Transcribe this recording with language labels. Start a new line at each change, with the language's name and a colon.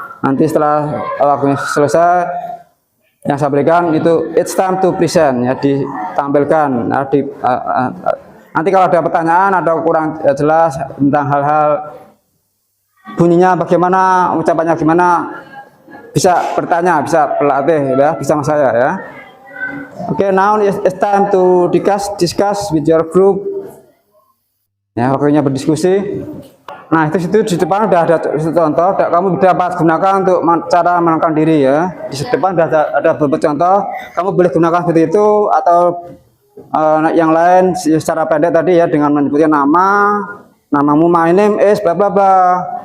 Indonesian: Nanti setelah waktunya selesai, yang saya berikan itu
English: it's time to present
Indonesian: ya, ditampilkan. Nanti kalau ada pertanyaan atau kurang jelas tentang hal-hal bunyinya bagaimana, ucapannya gimana, bisa bertanya, bisa berlatih ya, bisa sama saya ya.
English: Oke, now it's time to discuss with your group.
Indonesian: Ya, waktunya berdiskusi. Nah, itu di depan udah ada contoh, kamu dapat gunakan untuk cara mengenalkan diri ya. Di depan udah ada beberapa contoh, kamu boleh gunakan seperti itu atau yang lain secara pendek tadi ya, dengan menyebutkan namamu,
English: my name is bla bla bla.